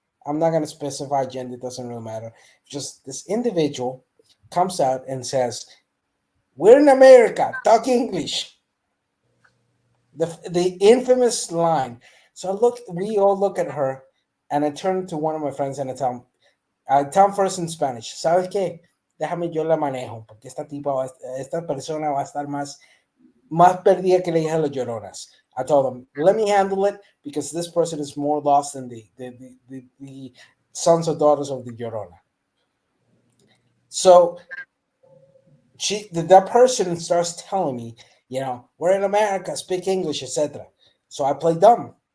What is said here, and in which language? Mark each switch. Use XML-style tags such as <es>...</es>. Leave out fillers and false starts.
<en>I'm not going to specify gender; it doesn't really matter. Just this individual comes out and says, "We're in America. Talk English." The infamous line. So we all look at her, and I turn to one of my friends and I tell him first in Spanish,</en> <es>¿sabes qué? Déjame yo la manejo, porque esta persona va a estar más perdida que la hija de los lloronas.</es> <en>I told him, let me handle it, because this person is more lost than the sons or daughters of the Llorona. So that person starts telling me, we're in America, speak English, etc. So I play dumb.</en>